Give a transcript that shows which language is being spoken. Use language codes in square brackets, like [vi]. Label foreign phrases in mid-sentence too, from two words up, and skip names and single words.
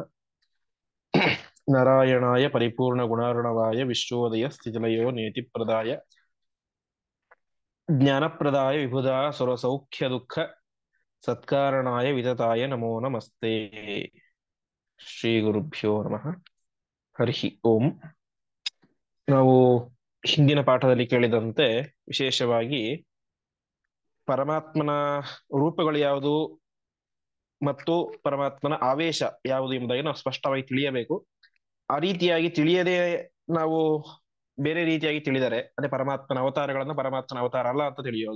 [sa] नारायणाय परिपूर्णगुणार्णवाय विश्वोदयस्थितिलयो नेतिप्रदाय ज्ञानप्रदाय विबुधा सुरसौख्यदुःख सत्कारणाय वितताय नमो नमस्ते। ಶ್ರೀಗುರುಭ್ಯೋ ನಮಃ. ಹರಿ ಓಂ. [kn] ನಾವು ಹಿಂದಿನ ಪಾಠದಲ್ಲಿ ಕೇಳಿದಂತೆ ವಿಶೇಷವಾಗಿ ಪರಮಾತ್ಮನ ರೂಪಗಳು ಯಾವುದು ಮತ್ತು ಪರಮಾತ್ಮನ ಆವೇಶ ಯಾವುದು ಎಂಬುದಾಗಿ ನಾವು ಸ್ಪಷ್ಟವಾಗಿ ತಿಳಿಯಬೇಕು. ಆ ರೀತಿಯಾಗಿ ತಿಳಿಯದೆ ನಾವು ಬೇರೆ ರೀತಿಯಾಗಿ ತಿಳಿದರೆ ಅದೇ ಪರಮಾತ್ಮನ ಅವತಾರಗಳನ್ನ ಪರಮಾತ್ಮನ ಅವತಾರ ಅಲ್ಲ ಅಂತ ತಿಳಿಯೋದು.